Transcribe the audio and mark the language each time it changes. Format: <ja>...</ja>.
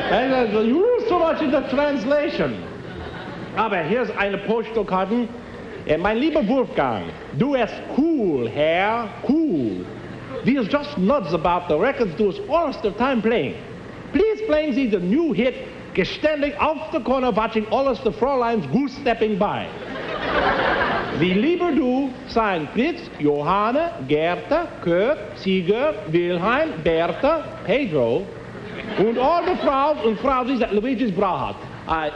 <en>No, you lose so much in the translation.</en> <de>Aber hier ist eine Poststückkarte. Mein lieber Wolfgang, du ist cool, Herr, cool.</de> <en>We is just nuts about the records</en> <de>du is</de> <en>all the time playing. Please playing Sie the new hit,</en> <de>geständig auf der Corner</de> <en>watching alles the Fräuleins goose stepping by.</en> <de>Wie lieber du sein Fritz, Johanne, Gerda, Kurt, Sieger, Wilhelm, Bertha, Pedro und</de> <en>all the</en> <de>Frauen und Frauen, die Luigi's Brauch hat.</de>